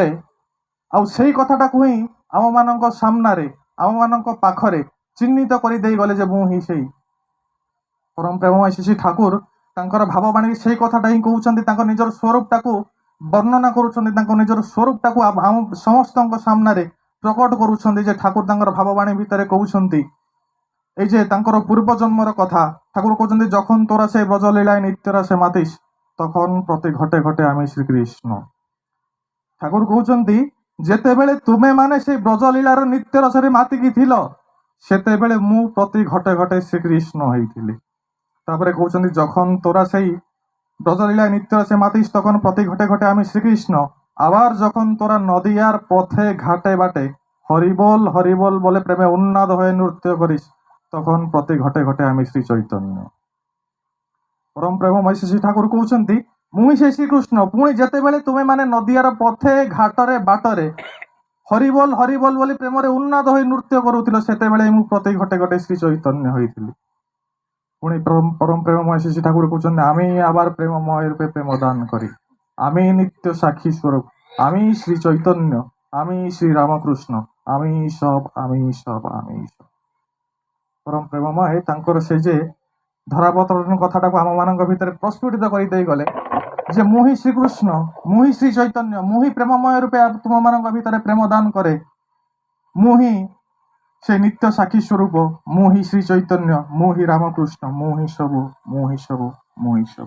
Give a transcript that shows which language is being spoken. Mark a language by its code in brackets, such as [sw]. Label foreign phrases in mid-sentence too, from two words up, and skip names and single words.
[or] ଆଉ ସେଇ କଥାଟାକୁ ହିଁ ଆମମାନଙ୍କ ସାମ୍ନାରେ ଆମମାନଙ୍କ ପାଖରେ ଚିହ୍ନିତ କରିଦେଇ ଗଲେ ଯେ ମୁଁ ହିଁ ସେଇ ପରମ ପ୍ରେମମୟ ଶ୍ରୀ ଠାକୁର ତାଙ୍କର ଭାବବାଣୀ ସେଇ କଥାଟା ହିଁ କହୁଛନ୍ତି। ତାଙ୍କ ନିଜର ସ୍ୱରୂପଟାକୁ ବର୍ଣ୍ଣନା କରୁଛନ୍ତି, ତାଙ୍କ ନିଜର ସ୍ୱରୂପଟାକୁ ଆମ ସମସ୍ତଙ୍କ ସାମ୍ନାରେ ପ୍ରକଟ କରୁଛନ୍ତି ଯେ ଠାକୁର ତାଙ୍କର ଭାବବାଣୀ ଭିତରେ କହୁଛନ୍ତି [bn] এই যে [or] ତାଙ୍କର ପୂର୍ବ ଜନ୍ମର କଥା। ଠାକୁର କହୁଛନ୍ତି [bn] যখন তোরা সেই ব্রজলীলায় নিত্যরাসে মাতিস তখন প্রতি ঘটে ঘটে আমি শ্রীকৃষ্ণ। [or] ଠାକୁର କହୁଛନ୍ତି ଯେତେବେଳେ ତୁମେ ମାନେ ସେଇ ବ୍ରଜଲୀଳାର ନିତ୍ୟ ରସରେ ମାତିକି ଥିଲ ସେତେବେଳେ ମୁଁ ପ୍ରତି ଘଟେ ଘଟେ ଶ୍ରୀକୃଷ୍ଣ ହେଇଥିଲି। ତାରପରେ କହୁଛନ୍ତି [bn] যখন তোরা সেই ব্রজলীলায় নিত্য রসে মাতিস তখন প্রতি ঘটে ঘটে আমি শ্রীকৃষ্ণ। আবার যখন তোরা নদিয়ার পথে ঘাটে বাটে হরিবোল হরিবোল বলে প্রেমে উন্নাদ হয়ে নৃত্য করিস তখন প্রতি ঘটে ঘটে আমি শ্রী চৈতন্য। [or] ପରମ ପ୍ରେମମୟ ଶ୍ରୀ ଠାକୁର কହୁଛନ୍ତି ମୁଁ ସେ ଶ୍ରୀକୃଷ୍ଣ। ପୁଣି ଯେତେବେଳେ ତୁମେ ମାନେ ନଦିଆର ପଥେ ଘାଟରେ ବାଟରେ ହରିବୋଲ ହରିବୋଲ ବୋଲି ପ୍ରେମରେ ଉନ୍ନାଦ ହୋଇ ନୃତ୍ୟ କରୁଥିଲ ସେତେବେଳେ ମୁଁ ପ୍ରତି ଘଟେ ଘଟେ ଶ୍ରୀ ଚୈତନ୍ୟ ହୋଇଥିଲି। ପୁଣି ପରମ ପ୍ରେମମୟ ଶ୍ରୀ ଠାକୁର କହୁଛନ୍ତି [bn] আমি আবার প্রেমময় রূপে প্রেম দান করি। আমি নিত্য সাক্ষী স্বরূপ, আমি শ্রী চৈতন্য, আমি শ্রী রামকৃষ্ণ, আমি সব আমি সব আমি সব। [or] ପରମ ପ୍ରେମମୟ ତାଙ୍କର ସେ ଯେ ଧରାବତରଣ କଥାଟାକୁ ଆମମାନଙ୍କ ଭିତରେ ପ୍ରସ୍ଫୁଟିତ କରିଦେଇ ଗଲେ ଯେ ମୁଁ ହିଁ ଶ୍ରୀକୃଷ୍ଣ, ମୁଁ ହିଁ ଶ୍ରୀ ଚୈତନ୍ୟ, ମୁଁ ହିଁ ପ୍ରେମମୟ ରୂପେ ତୁମମାନଙ୍କ ଭିତରେ ପ୍ରେମ ଦାନ କରେ। ମୁଁ ହିଁ ସେ ନିତ୍ୟ ସାକ୍ଷୀ ସ୍ୱରୂପ, ମୁଁ ହିଁ ଶ୍ରୀ ଚୈତନ୍ୟ, ମୁଁ ହିଁ ରାମକୃଷ୍ଣ, ମୁଁ ହିଁ ସବୁ ମୁଁ ହିଁ ସବୁ ମୁଁ ହିଁ ସବୁ।